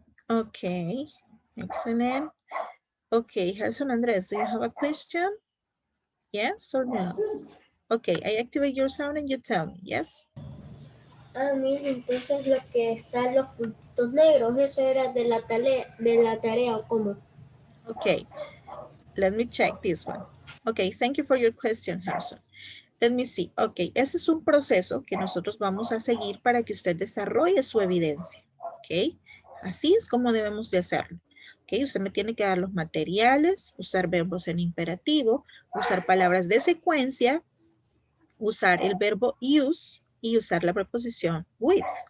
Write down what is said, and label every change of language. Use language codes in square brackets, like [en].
[en] Okay, excellent. Okay, Gerson Andres, do you have a question? Yes or no? Okay, I activate your sound and you tell me, yes? [es] Ah, mira, entonces lo que está en los puntitos negros, eso era de la tarea o cómo. [en] Okay, let me check this one. Okay, thank you for your question, Gerson. Let me see. [es] Ok, este es un proceso que nosotros vamos a seguir para que usted desarrolle su evidencia. Ok, así es como debemos de hacerlo. Ok, usted me tiene que dar los materiales, usar verbos en imperativo, usar palabras de secuencia, usar el verbo use y usar la preposición with.